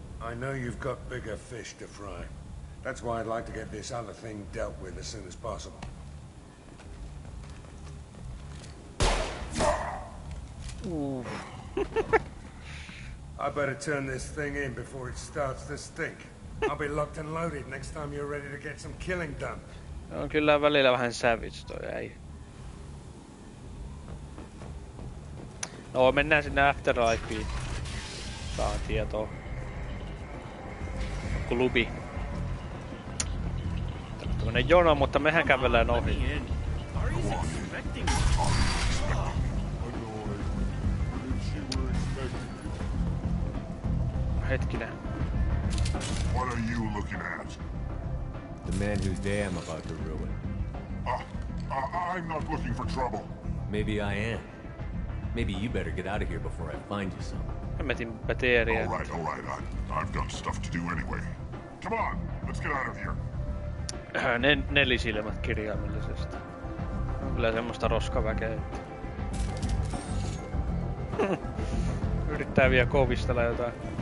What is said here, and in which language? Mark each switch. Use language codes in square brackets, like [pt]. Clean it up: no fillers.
[en] I know you've got bigger fish to fry. That's why I'd like to get this other thing dealt with as soon as possible. Ooh. I better turn this thing in before it starts to stink. I'll be locked and loaded next time you're ready to get some killing done. [fi] On kyllä välillä vähän savage toi äijä. No mennään sinne Afterlifeen. Saan tietoa. Klubi. Tämmönen jono, mutta mehän kävellään ohi. Hetkinen. [en] What are you looking at? The man whose day I'm about to ruin. I'm not looking for trouble. Maybe I am. Maybe you better get out of here before I find you some. [fi] Hemmetin bateria. [en] All right. I've got stuff to do anyway. Come on, let's get out of here. [fi] Nelisilmät kirjaimellisesti. On kyllä semmoista roskaväkeä. Yrittää vielä kovistella jotain.